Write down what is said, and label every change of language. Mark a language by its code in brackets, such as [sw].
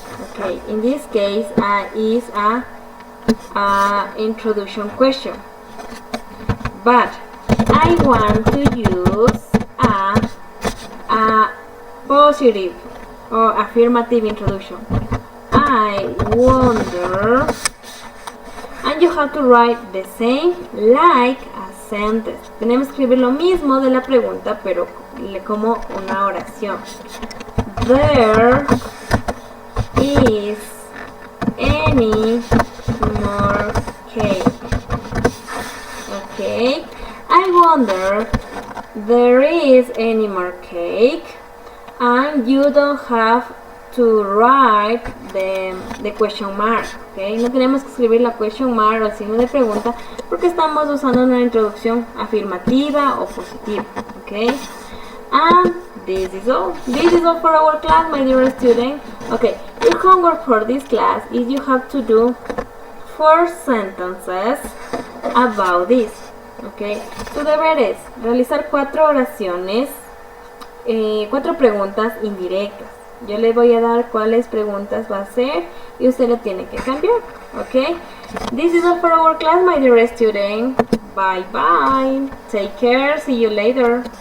[en] Okay, in this case, is a introduction question, but I want to use a positive or affirmative introduction. I wonder, and you have to write the same like a sentence. [es] Tenemos que escribir lo mismo de la pregunta, pero como una oración. [en] There is any more cake? Okay, I wonder there is any more cake, and you don't have to write the question mark. [es] Okay, no tenemos que escribir la [en] question mark [es] o el signo de pregunta porque estamos usando una introducción afirmativa o positiva. [en] Okay, and this is all. This is all for our class, my dear student. Okay, your homework for this class is you have to do 4 sentences about this. [es] Okay, tu deber es realizar 4 oraciones, 4 preguntas indirectas. Yo le voy a dar cuáles preguntas va a hacer y usted lo tiene que cambiar. [en] Okay, this is all for our class, my dear student. Bye bye. Take care. See you later.